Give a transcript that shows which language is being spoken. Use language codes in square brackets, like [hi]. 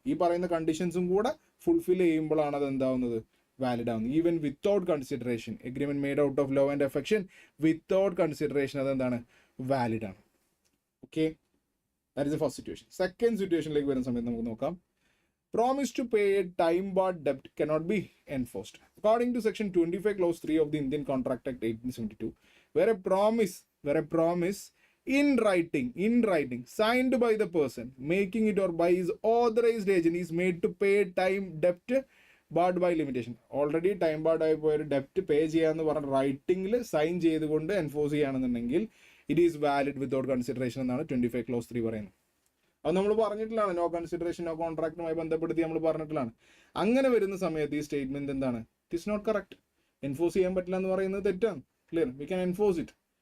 [ml] ഈ പറയുന്ന കണ്ടീഷൻസും കൂടെ ഫുൾഫിൽ ചെയ്യുമ്പോഴാണ് അത് എന്താവുന്നത്? വാലിഡ് ആവുന്നത്. [en] even without consideration, agreement made out of love and affection without consideration [ml] അതെന്താണ്? വാലിഡ് ആണ്. Okay, [en] That is the first situation. [ml] Second സിറ്റുവേഷനിലേക്ക് വരുന്ന സമയത്ത് നമുക്ക് നോക്കാം. [en] Promise to pay a time-barred debt cannot be enforced. According to Section 25, Clause 3 of the Indian Contract Act 1872, where a promise in writing, signed by the person making it or by his authorized agent is made to pay time debt barred by limitation. [ml] Already time barred ആയി പോയ ഡെപ്റ്റ് പേ ചെയ്യാന്ന് പറഞ്ഞ റൈറ്റിംഗിൽ sign ചെയ്തുകൊണ്ട് enforce ചെയ്യുകയാണെന്നുണ്ടെങ്കിൽ [en] it is valid without consideration [ml] എന്നാണ് 25 Clause 3 പറയുന്നത്. അത് നമ്മൾ പറഞ്ഞിട്ടുള്ളതാണ്, നോ കൺസിഡറേഷൻ നോ കോൺട്രാക്റ്റുമായി ബന്ധപ്പെടുത്തി നമ്മൾ പറഞ്ഞിട്ടുള്ളതാണ്. അങ്ങനെ വരുന്ന സമയത്ത് ഈ സ്റ്റേറ്റ്മെന്റ് എന്താണ്? [en] It is not correct. [ml] Enforce ചെയ്യാൻ പറ്റില്ല എന്ന് പറയുന്നത് തെറ്റാണ്. Clear? [en] We can enforce it.